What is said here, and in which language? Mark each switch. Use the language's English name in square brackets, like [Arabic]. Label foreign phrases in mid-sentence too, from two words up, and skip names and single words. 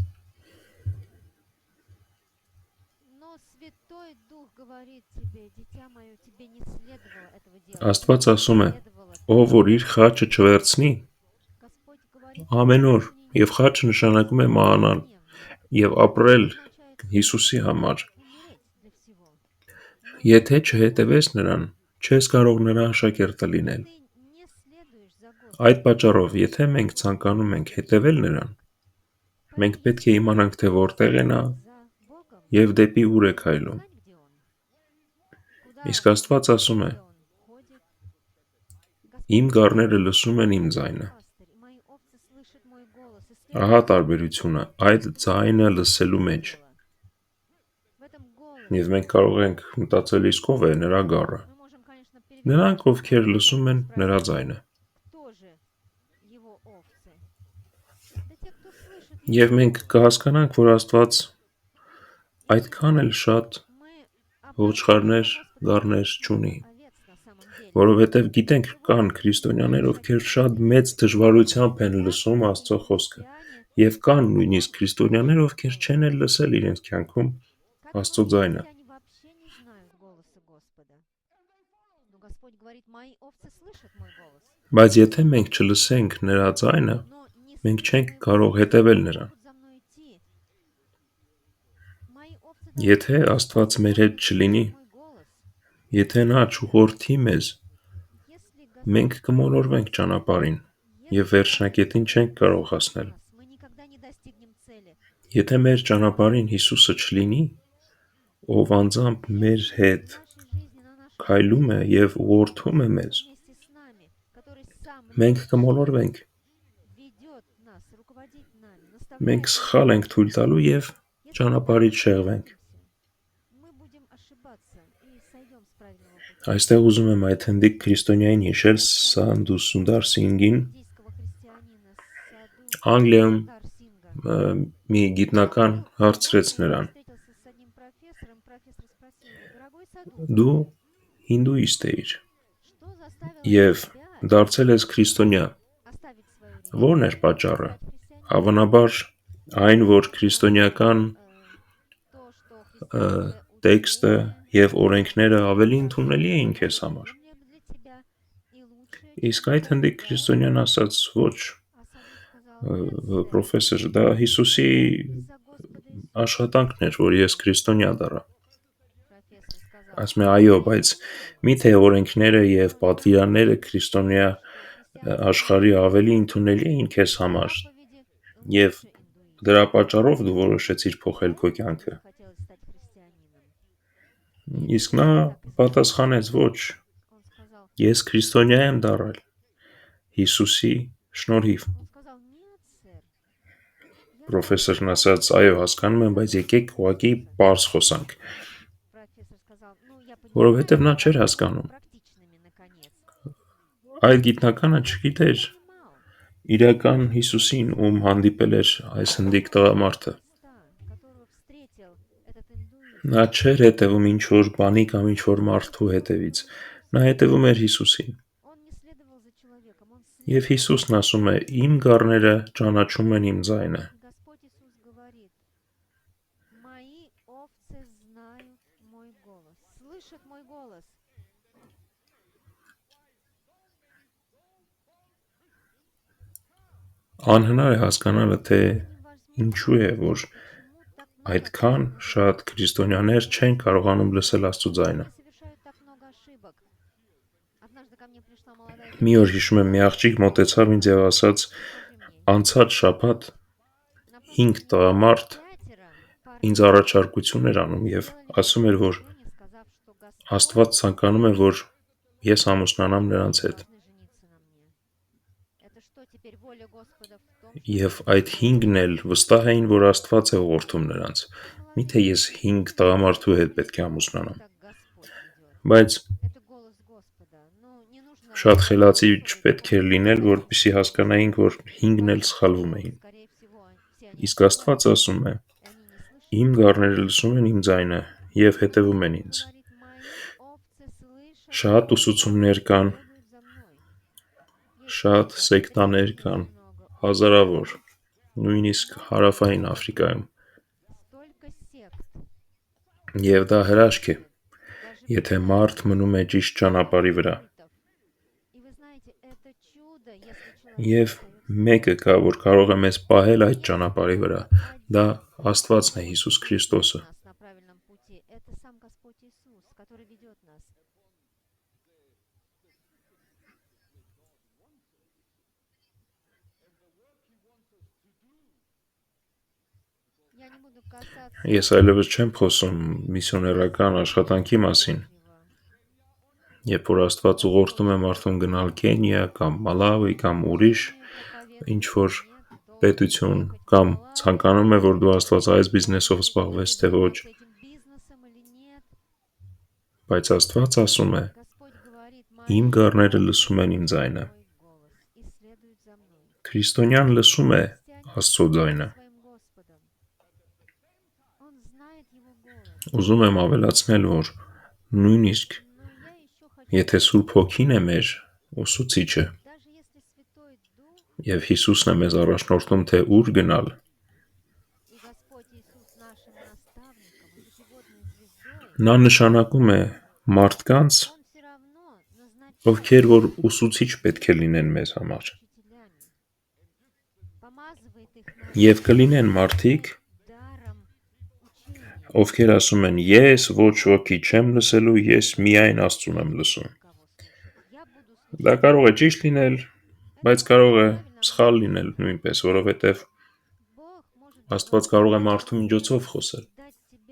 [Russian] Но Святой Дух говорит тебе, дитя мое, тебе не следовало этого делать. [Armenian] Աստված [Russian] Тебе [Armenian] ասում է. [Russian] не следовало [Armenian] Ով [Russian] так [Armenian] որ իր [Russian] делать. [Armenian] խաչը չվերցնի, [Russian] Господь говорит, [Armenian] ամեն օր, [Russian] не [Armenian] եւ խաչը նշանակում է մահանալ եւ ապրել [Russian] означает [Armenian] Հիսուսի համար։ [Russian] умереть для всего. Но [Armenian] Եթե չհետևես նրան, չես կարող նրա աշակերտը [Russian] если [Armenian] լինել։ [Russian] ты не следуешь за [Armenian] Այդ [Russian] Господом, [Armenian] պատճառով, եթե մենք ցանկանում ենք հետևել նրան, մենք պետք է իմանանք, թե որտեղ է նա [Russian] за Богом, [Armenian] եւ դեպի ուր է քայլում։ [Russian] знать, где Он, куда [Armenian] Իսկ [Russian] Он [Armenian] Աստված [Russian] идет, [Armenian] ասում է. [Russian] где Он ходит. [Armenian] Իմ [Russian] Господь [Armenian] գառները [Russian] говорит, [Armenian] լսում են իմ ձայնը։ [Russian] пастырь, и мои овцы слышат мой голос, и [Armenian] Ահա [Russian] следуют за [Armenian] տարբերությունը [Russian] мной. [Armenian] այդ ձայնը լսելու մեջ։ [Russian] В этом [Armenian] Եվ [Russian] голосе [Armenian] մենք կարող ենք մտածել, իսկ ով է նրա գառը։ [Russian] мы можем, конечно, [Armenian] Նրանք, [Russian] перевернуть [Armenian] ովքեր [Russian] вопрос [Armenian] լսում [Russian] и [Armenian] են նրա [Russian] спросить, [Armenian] ձայնը։ [Russian] кто же его овцы? Да те, кто слышит [Armenian] Եվ [Russian] его [Armenian] մենք [Russian] голос. [Armenian] կհասկանանք, որ Աստված [Russian] И [Armenian] այդքան էլ [Russian] сегодня [Armenian] շատ [Russian] мы [Armenian] ոչխարներ, [Russian] обнаружим, что Господь [Armenian] գառներ [Russian] имеет [Armenian] չունի, [Russian] много овец на самом деле. [Armenian] որովհետև գիտենք [Russian] И вот [Armenian] կան քրիստոնյաներ, [Russian] наш [Armenian] ովքեր [Russian] отец [Armenian] շատ մեծ [Russian] Небесный [Armenian] դժվարությամբ են [Russian] говорит, [Armenian] լսում [Russian] как [Armenian] Աստծո [Russian] такие [Armenian] խոսքը, [Russian] христиане, [Armenian] եւ կան [Russian] он [Armenian] նույնիսկ քրիստոնյաներ, [Russian] слышит [Armenian] ովքեր [Russian] голос [Armenian] չեն էլ [Russian] Господа. [Armenian] լսել իրենց կյանքում [Russian] Как [Armenian] Աստծո [Russian] многие [Armenian] ձայնը։ [Russian] христиане вообще не знают голоса Господа. Но Господь говорит, мои овцы слышат мой голос. [Armenian] Բայց եթե մենք չլսենք նրա ձայնը, [Russian] Но не [Armenian] մենք [Russian] слыша [Armenian] չենք [Russian] моего [Armenian] կարող [Russian] голоса, [Armenian] հետևել [Russian] не [Armenian] նրան։ [Russian] могут за мной идти. Мои овцы [Armenian] Եթե [Russian] должны [Armenian] Աստված մեր հետ [Russian] слышать [Armenian] չլինի, [Russian] мой голос. [Armenian] եթե նա չուղղորդի մեզ, [Russian] Если [Armenian] մենք [Russian] Господь [Armenian] կմոլորվենք ճանապարհին եւ [Russian] Если [Armenian] վերջնակետին չենք կարող հասնել։ [Russian] нас, мы никогда не достигнем цели. [Armenian] Եթե մեր ճանապարհին Հիսուսը չլինի, ով անձամբ մեր [Russian] Если [Armenian] հետ [Russian] в нашей жизни, на нашем [Armenian] քայլում է [Russian] пути [Armenian] եւ [Russian] Иисус [Armenian] ուղղորդում է մեզ, [Russian] вместе с нами, который сам [Armenian] մենք [Russian] лично [Armenian] կմոլորվենք, [Russian] ведет нас, руководит нами, [Armenian] մենք [Russian] наставляет [Armenian] սխալ [Russian] нас. [Armenian] ենք թույլ տալու եւ [Russian] Если мы [Armenian] ճանապարհից [Russian] так [Armenian] շեղվենք։ [Russian] двинемся, мы будем ошибаться и сойдем с правильного пути. [Armenian] Այստեղ ուզում եմ այդ հնդիկ քրիստոնյային հիշել Սանդու Սունդար Սինգին, [Russian] Индийского христианина Саду [Armenian] Անգլիայում [Russian] Сундар Синга. [Armenian] մի գիտնական հարցրեց [Russian] Он [Armenian] նրան. [Russian] встретился с одним профессором. Профессор спросил его, дорогой задумайся, [Armenian] դու հինդուիստ էիր [Russian] что заставило [Armenian] եւ [Russian] тебя [Armenian] դարձել ես քրիստոնյա, [Russian] оставить свою [Armenian] ո՞րն էր [Russian] религию и [Armenian] պատճառը։ [Russian] стать христианином? [Armenian] Հավանաբար այն, որ [Russian] Возможно, [Armenian] քրիստոնեական [Russian] то, что ը, христианское [Armenian] տեքստը [Russian] учение [Armenian] եւ օրենքները ավելի [Russian] кажется [Armenian] ընդունելի էին քեզ [Russian] более [Armenian] համար։ [Russian] разумнее для тебя и лучше, [Armenian] Իսկ [Russian] чем [Armenian] այդ հնդիկ [Russian] Бог, да? [Armenian] քրիստոնյան ասաց ոչ, [Russian] А Саду сказал, нет, сэр, [Armenian] պրոֆեսոր, դա Հիսուսի [Russian] из-за Господа Иисуса. [Armenian] աշխատանքն էր, որ ես քրիստոնյա դառա։ [Russian] Профессор сказал, [Armenian] Ասում է, այո, [Russian] нет, [Armenian] բայց միթե օրենքները եւ պատվիրանները քրիստոնյա [Russian] что христианство [Armenian] աշխարհի ավելի ընդունելի էին քեզ համար [Russian] заповеди [Armenian] եւ [Russian] лучше индуизма. [Armenian] դրա պատճառով դու որոշեցիր փոխել քո [Russian] Поэтому [Armenian] կյանքը։ [Russian] тебе захотелось стать христианином. [Armenian] Իսկ նա պատասխանեց ոչ, [Russian] Он сказал, [Armenian] ես քրիստոնյա եմ դառել Հիսուսի շնորհիվ։ [Russian] он сказал, нет, сэр, я [Armenian] Պրոֆեսորն ասաց, այո, հասկանում եմ, բայց եկեք ուղղակի բարձ խոսանք, [Russian] Профессор сказал, ну, я [Armenian] որովհետև նա [Russian] понимаю, [Armenian] չէր [Russian] давайте [Armenian] հասկանում։ [Russian] будем практичными, наконец. [Armenian] Այդ գիտնականը [Russian] Он [Armenian] չգիտեր [Russian] не понимал, [Armenian] իրական Հիսուսին, ում հանդիպել էր այս հնդիկ տղամարդը։ [Russian] Христа, которого встретил этот индуист. [Armenian] Նա չէր հետևում ինչ որ բանի կամ ինչ որ մարդու հետևից։ Նա հետևում էր Հիսուսին։ [Russian] Он не следовал за человеком, он [Armenian] Եվ [Russian] следовал. [Armenian] Հիսուսն ասում է. Իմ գառները ճանաչում են իմ ձայնը։ [Russian] И Господь Иисус говорит, мои овцы знают мой голос, слышат мой голос. [Armenian] Անհնար է հասկանալը, թե [Russian] Невозможно [Armenian] ինչու է, որ [Russian] почему так много [Armenian] այդքան [Russian] христиан [Armenian] շատ քրիստոնյաներ չեն կարողանում լսել Աստծո ձայնը։ [Russian] они совершают так много ошибок. Однажды ко мне пришла молодая [Armenian] Մի օր [Russian] девушка, [Armenian] հիշում եմ, մի աղջիկ մոտեցավ ինձ եւ ասաց. [Russian] скажи мне, [Armenian] անցած շաբաթ [Russian] на 5 прошлой [Armenian] տղամարդ [Russian] неделе 5 [Armenian] ինձ [Russian] парней [Armenian] առաջարկություն էր անում եւ [Russian] сделали [Armenian] ասում էր, որ [Russian] предложение, сказав, что Господь [Armenian] Աստված ցանկանում է, որ ես ամուսնանամ նրանց հետ։ [Russian] должны жениться на мне. Это что, теперь воля Господа в том, что [Armenian] Եվ այդ 5-ն էլ վստահ էին, որ Աստված է ուղղորդում նրանց։ Միթե ես 5 տղամարդու հետ պետք է ամուսնանամ։ [Russian] так Господь ведет? [Armenian] Բայց [Russian] Это голос Господа. Ну, не нужно [Armenian] շատ խելացի [Russian] спорить, [Armenian] չպետք էր լինել, որպեսզի հասկանայինք, որ 5-ն էլ սխալվում էին։ [Russian] скорее всего, все они [Armenian] Իսկ Աստված ասում է. [Russian] и они не слышат. [Armenian] Իմ գառները լսում են իմ ձայնը եւ հետևում են ինձ։ [Russian] Говорит, мои овцы слышат [Armenian] Շատ [Russian] мой [Armenian] ուսուցումներ [Russian] голос и [Armenian] կան, [Russian] следуют за мной. Есть [Armenian] շատ [Russian] много [Armenian] սեկտաներ [Russian] сект, [Armenian] կան, [Russian] очень много, [Armenian] հազարավոր, նույնիսկ հարավային Աֆրիկայում։ [Russian] столько сект. [Armenian] Եվ դա հրաշք է, [Russian] Даже [Armenian] եթե [Russian] бывает [Armenian] մարդ մնում է ճիշտ ճանապարհի վրա։ [Russian] культов. И вы знаете, это чудо, если человек [Armenian] Եվ [Russian] остается [Armenian] մեկը կա, որ կարող է մեզ պահել այդ ճանապարհի վրա։ Դա Աստվածն է, Հիսուս Քրիստոսը։ [Russian] нас на правильном пути. Это сам Господь Иисус, который ведет нас. Я не буду касаться [Armenian] Ես այլևս չեմ խոսում միսիոներական աշխատանքի մասին, [Russian] Всевышнего. [Armenian] երբ որ Աստված ուղղորդում է մարդուն գնալ Կենիա կամ Մալավի կամ ուրիշ ինչ որ պետություն կամ ցանկանում է, որ դու Աստվածայից բիզնեսով զբաղվես, թե ոչ, [Russian] Этим бизнесом или нет, [Armenian] բայց Աստված ասում է. [Russian] Господь говорит, [Armenian] Իմ [Russian] мои [Armenian] գառները լսում են իմ ձայնը։ [Russian] мой голос и следуют за мной. [Armenian] Քրիստոնյան լսում է [Russian] Христианин [Armenian] Աստծո ձայնը։ [Russian] своим Господом. Он знает его голос. [Armenian] Ուզում եմ ավելացնել, որ նույնիսկ [Russian] Но я еще хочу [Armenian] եթե Սուրբ Հոգին է մեր ուսուցիչը, [Russian] даже если Святой Дух [Armenian] եւ Հիսուսն է մեզ առաջնորդում, թե ուր գնալ, [Russian] и Господь Иисус нашим наставником и путеводной звездой, [Armenian] նա նշանակում է մարդկանց, [Russian] Он все равно [Armenian] ովքեր [Russian] назначает [Armenian] որ ուսուցիչ պետք է լինեն մեզ համար։ [Russian] учителями, помазывает их на [Armenian] Եվ կլինեն մարդիկ, [Russian] даром учения. [Armenian] ովքեր ասում են. ես ոչ ոքի չեմ լսելու, ես միայն Աստծուն եմ լսում։ [Russian] Кого слушать? Я буду слушать. [Armenian] Դա կարող է ճիշտ լինել, բայց կարող է [Russian] Правильно, [Armenian] սխալ լինել նույնպես, որովհետև [Russian] Бог может [Armenian] Աստված կարող է մարդու միջոցով խոսել [Russian] дать тебе